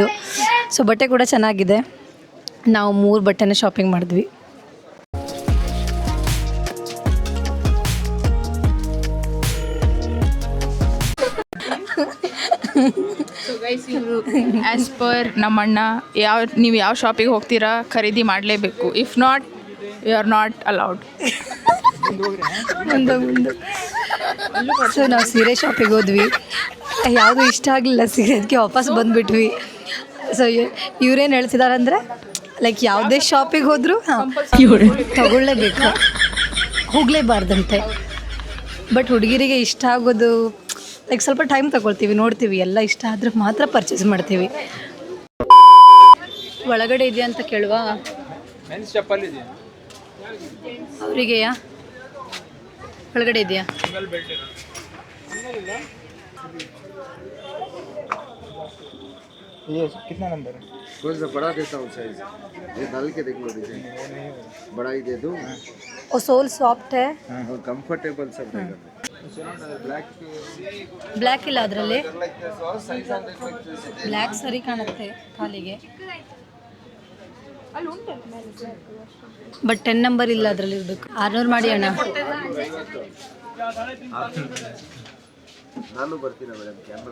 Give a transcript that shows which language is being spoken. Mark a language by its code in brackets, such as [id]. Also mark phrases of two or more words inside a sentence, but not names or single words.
[kn] ಸೊ ಬಟ್ಟೆ ಕೂಡ ಚೆನ್ನಾಗಿದೆ. ನಾವು 3 ಬಟ್ಟೆನ ಶಾಪಿಂಗ್ ಮಾಡಿದ್ವಿ. [en] so guys [kn] ಇವರು [en] as per [kn] ನಮ್ಮಣ್ಣ ನೀವು ಯಾವ ಶಾಪಿಗೆ ಹೋಗ್ತೀರಾ ಖರೀದಿ ಮಾಡಲೇಬೇಕು. [en] if not you are not allowed. [kn] ಸೊ ನಾವು ಸೀರೆ ಶಾಪಿಗೆ ಹೋದ್ವಿ. ಯಾವುದೂ ಇಷ್ಟ ಆಗಲಿಲ್ಲ ಸೀರೆ, ಅದಕ್ಕೆ ವಾಪಸ್ ಬಂದುಬಿಟ್ವಿ. ಸೊ ಇವ್ರೇನು ಹೇಳ್ತಿದ್ದಾರೆ ಅಂದರೆ ಲೈಕ್ ಯಾವುದೇ ಶಾಪಿಗೆ ಹೋದರೂ ತಗೊಳ್ಳೇಬೇಕು, ಹೋಗಲೇಬಾರ್ದಂತೆ. ಬಟ್ ಹುಡುಗಿರಿಗೆ ಇಷ್ಟ ಆಗೋದು ಲೈಕ್ ಸ್ವಲ್ಪ ಟೈಮ್ ತಗೊಳ್ತೀವಿ, ನೋಡ್ತೀವಿ, ಎಲ್ಲ ಇಷ್ಟ ಆದರೆ ಮಾತ್ರ ಪರ್ಚೇಸ್ ಮಾಡ್ತೀವಿ. ಒಳಗಡೆ ಇದೆಯಾ ಅಂತ ಕೇಳುವ. ಅವರಿಗೆಯಾ ಒಳಗಡೆ ಇದೆಯಾ? [hi] ये कितना नंबर है? कौन सा बड़ा देता हूँ साइज, ये डाल के देख लो डिजाइन, बड़ा ही दे दो वो सोल सॉफ्ट है, और कंफर्टेबल सब रहेगा। ब्लैक [kn] ಬ್ಲ್ಯಾಕ್ ಇಲ್ಲ ಅದರಲ್ಲಿ. ಬ್ಲ್ಯಾಕ್ ಸರಿ ಕಾಣುತ್ತೆ ಕಾಲಿಗೆ, ಬಟ್ 10 ನಂಬರ್ ಇಲ್ಲ ಅದರಲ್ಲಿ ಇರಬೇಕು. 600 ಮಾಡಿ ಅಣ್ಣ. ನಾನು ಬರ್ತೀನಿ [en] madam camera.